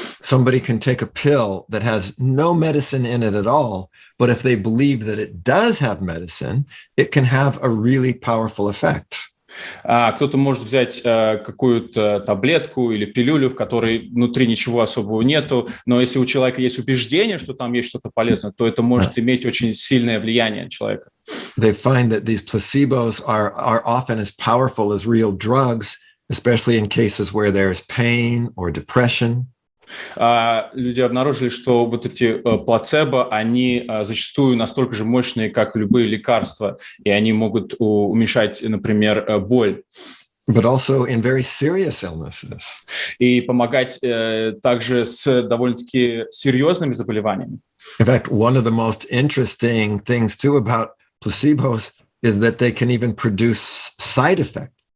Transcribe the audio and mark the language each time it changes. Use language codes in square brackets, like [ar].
[en] Somebody can take a pill that has no medicine in it at all, but if they believe that it does have medicine, it can have a really powerful effect. [ru] Кто-то может взять какую-то таблетку или пилюлю, в которой внутри ничего особого нету, но если у человека есть убеждение, что там есть что-то полезное, то это может иметь очень сильное влияние на человека. [en] They find that these placebos are often as powerful as real drugs, especially in cases where there's pain or depression. [ru] Люди обнаружили, что вот эти плацебо, они зачастую настолько же мощные, как любые лекарства, и они могут уменьшать, например, боль. [en] But also in very serious illnesses. [ru] И помогать также с довольно-таки серьезными заболеваниями. [en] In fact, one of the most interesting things too about placebos is that they can even produce side effects.